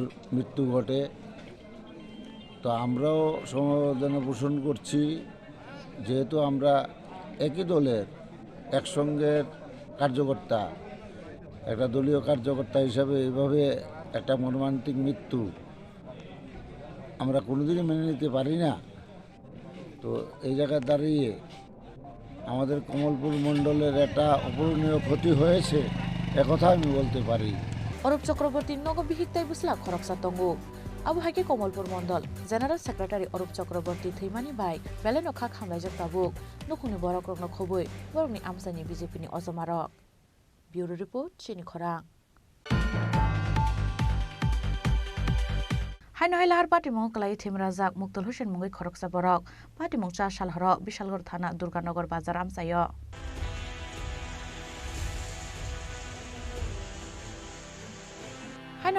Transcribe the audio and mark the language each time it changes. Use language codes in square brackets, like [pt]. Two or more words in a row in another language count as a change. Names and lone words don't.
[bn] মৃত্যু ঘটে তো আমরাও সমবেদনা পোষণ করছি যেহেতু আমরা একই দলের একসঙ্গের কার্যকর্তা একটা দলীয় কার্যকর্তা হিসাবে এইভাবে একটা মর্মান্তিক মৃত্যু আমরা কোনোদিনই মেনে নিতে পারি না তো এই জায়গায় দাঁড়িয়ে আমাদের কমলপুর মণ্ডলের একটা অপূরণীয় ক্ষতি হয়েছে একথা আমি বলতে পারি। [trp] Orup Chakraborty Nogo Bihiktai Busla Khoroksa Tongo Abu Hake Komolpur Mondol [en] General Secretary [trp] Orup Chakraborty Thimani Bai Beleno Khak Hamlaijak Tabuk Nukuni Borok Rokno Khoboi Borokni Amsani BJP ni Ozomarok [en] Bureau Report [trp] Chini Khorang Hai Nohai Lahar Party Mong Kalai Thimrajak Muktol Hussein Mungai Khoroksa Borok Party Mong Cha Shalhoro Bishalgor Thana Durganagar Bazar Amsayo Hai